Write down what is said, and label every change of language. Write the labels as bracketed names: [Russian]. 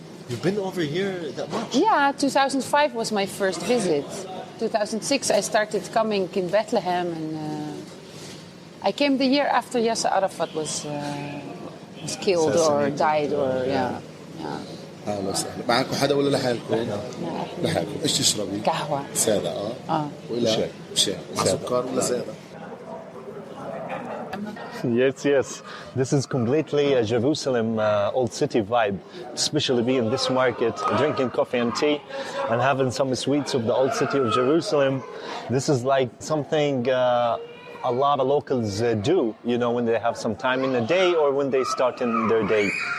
[English] You've been over here that much? Yeah, 2005 was my first visit. 2006 I started coming in Bethlehem, and I came the year after Yasser Arafat was killed or died or yeah. [Arabic] اهلا وسهلا. معكم حدا ولا لحالكم؟ لحالكم. ايش تشربي؟ قهوة سادة ولا شاي؟ سكر ولا سادة؟ [English] Yes. This is completely a Jerusalem old city vibe, especially being in this market, drinking coffee and tea, and having some sweets of the old city of Jerusalem. This is like something a lot of locals do, when they have some time in the day or when they start in their day.